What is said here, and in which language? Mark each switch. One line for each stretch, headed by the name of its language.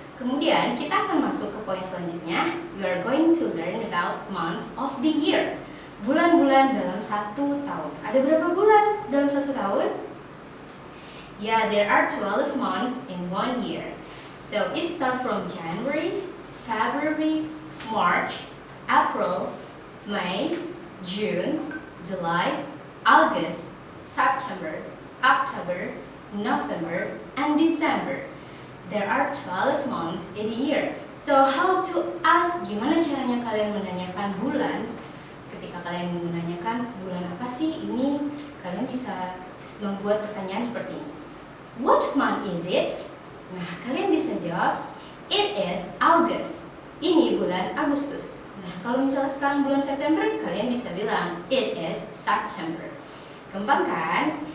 Indonesian: Kemudian kita akan masuk ke poin selanjutnya.
English: We are going to learn about months of the year.
Indonesian: Bulan-bulan dalam satu tahun. Ada berapa bulan dalam satu tahun?
English: Yeah, there are 12 months in 1 year. So it starts from January, February, March, April, May, June, July, August, September, October, November, and December. There are 12 months in a year. So how to ask?
Indonesian: Gimana caranya kalian menanyakan bulan? Ketika kalian menanyakan bulan apa sih ini, kalian bisa membuat pertanyaan seperti ini.
English: What month is it?
Indonesian: Nah, kalian bisa jawab,
English: it is August.
Indonesian: Ini bulan Agustus. Nah, kalau misalnya sekarang bulan September, kalian bisa bilang,
English: it is September.
Indonesian: Gampang kan?